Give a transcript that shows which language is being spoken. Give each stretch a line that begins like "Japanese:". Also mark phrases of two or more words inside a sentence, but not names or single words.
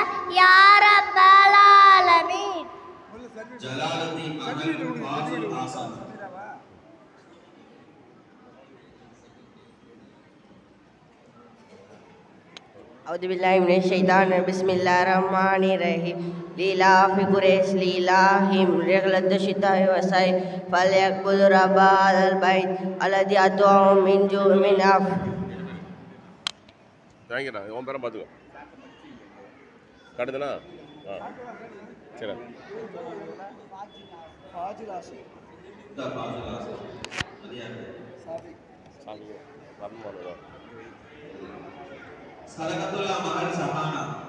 Arabic: يا رب العالمين.
Tamil: ஜலாலுத்தீன் மகள் ஃபாதுல் ஹாசன்.
Arabic: أعوذ بالله من الشيطان بسم الله الرحمن الرحيم لإلاف قريش لإلافهم رحلة الشتاء والصيف فليعبدوا رب هذا البيت الذي أطعمهم من جوع من عفو.
Tamil: தேங்க்யூண்ணா உன் பேரை பார்த்துக்கோ காட்டுதுண்ணா ஆ சரி சதகத்துல்லா மகள் சஹானா.